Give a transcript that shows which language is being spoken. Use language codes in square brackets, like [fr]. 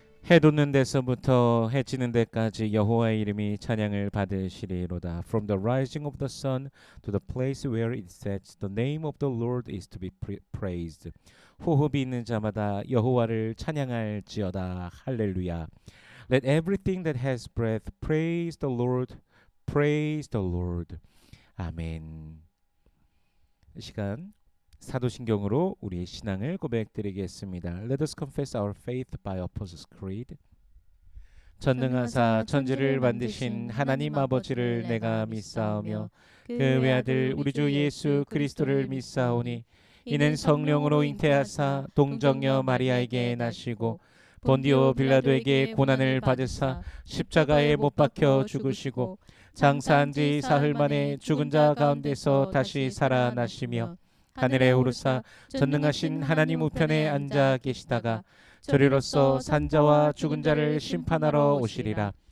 [ko] 해 돋는 데서부터 해 지는 데까지 여호와의 이름이 찬양을 받으시리로다. [en] From the rising of the sun to the place where it sets, the name of the Lord is to be praised. [ko] 호흡이 있는 자마다 여호와를 찬양할지어다. 할렐루야. [en] Let everything that has breath praise the Lord. Praise the Lord. 아멘. [ko] 시간 사도신경으로 우리의 신앙을 고백드리겠습니다. [en] Let us confess our faith by Apostles' Creed. [ko] 전능하사 천지를 만드신 하나님 아버지를 내가 믿사오며 그 외아들 우리 주 예수 그리스도를 믿사오니 이는 성령으로 잉태하사 동정녀 마리아에게 나시고 본디오 빌라도에게 고난을 받으사 십자가에 못 박혀 죽으시고 장사한 지 사흘 만에 죽은 자 가운데서 다시 살아나시며 하늘에 오르사 전능하신 하나님 우편에 앉아 계시다가 저리로서 산자와 죽은 자를 심판하러 오시리라.